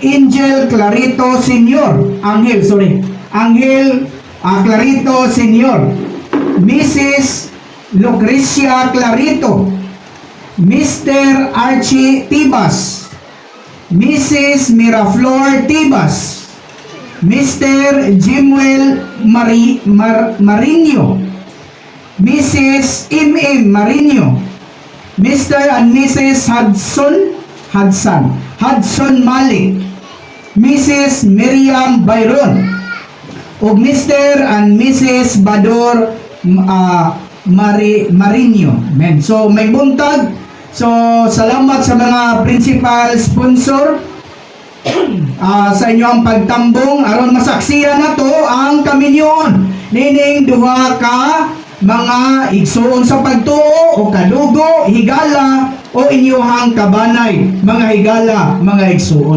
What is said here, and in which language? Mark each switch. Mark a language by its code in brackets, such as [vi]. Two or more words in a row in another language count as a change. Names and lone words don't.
[en] Angel Clarito Sr. Angel Clarito Sr., Mrs. Lucrecia Clarito, Mr. Archie Tibas, Mrs. Miraflor Tibas, Mr. Jimuel Marino, Mrs. M.M. Marino, Mr. and Mrs. Hudson Malik, Mrs. Miriam Byron, o Mr. and Mrs. Bador Marino. Amen. [ceb] So may buntag. So salamat sa mga [en] principal sponsor [ceb] sa inyong pagtambong aron masaksiyan na to ang kaminyon nining duha ka mga igsoon sa pagtuo o kadugo, higala o inyuhang kabanay, mga higala, mga igsoon.